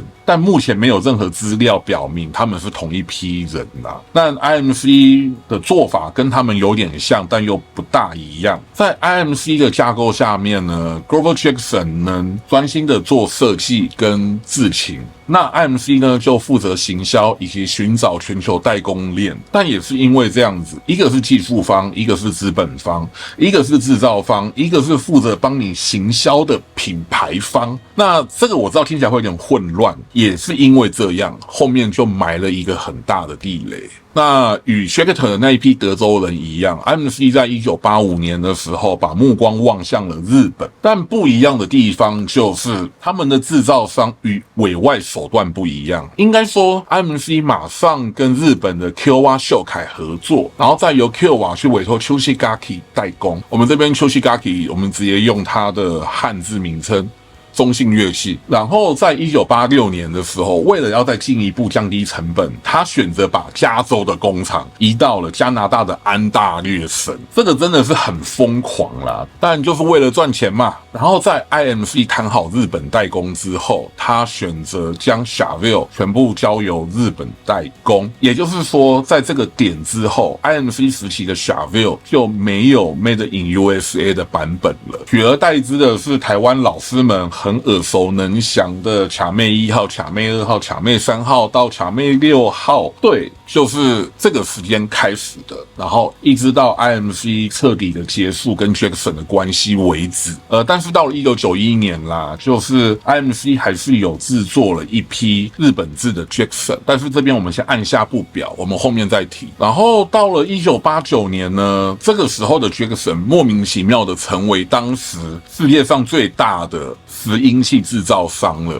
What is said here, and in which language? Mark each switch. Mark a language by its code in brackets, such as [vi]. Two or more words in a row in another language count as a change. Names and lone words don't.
[zh] 但目前沒有任何資料表明他們是同一批人啦。但 IMC 的做法跟他們有點像，但又不大一樣。在 IMC 的架構下面呢， Grover Jackson 能專心的做設計跟制琴，那 IMC 呢就負責行銷以及尋找全球代工鏈。但也是因為這樣子，一個是技術方，一個是資本方，一個是製造方，一個是負責幫你行銷的品牌方。那這個我知道聽起來會有點混亂，也是因為這樣，後面就埋了一個很大的地雷。那與 Schecter 的那一批德州人一樣， IMC 在1985年的時候把目光望向了日本，但不一樣的地方就是他們的製造商與委外手段不一樣。應該說 IMC 馬上跟日本的 Kyowa 秀凱合作，然後再由 Kyowa 去委托 Choshigaki 代工。我們這邊 Choshigaki 我們直接用它的漢字名稱中信樂器。然後在1986年的時候，為了要再進一步降低成本，他選擇把加州的工廠移到了加拿大的安大略省。這個真的是很瘋狂啦，但就是為了賺錢嘛。然後在 IMC 談好日本代工之後，他選擇將 Chaville 全部交由日本代工。也就是說，在這個點之後， IMC 時期的 Chaville 就沒有 [en] Made in USA [zh] 的版本了，取而代之的是台灣老師們很耳熟能詳的卡妹1號、卡妹2號、卡妹3號到卡妹6號。對，就是這個時間開始的，然後一直到 IMC 徹底的結束跟 Jackson 的關係為止。但是到了1991年啦，就是 IMC 還是有制作了一批日本制的 Jackson， 但是這邊我們先按下不表，我們後面再提。然後到了1989年呢，這個時候的 Jackson 莫名其妙的成為當時世界上最大的拾音器制造商了。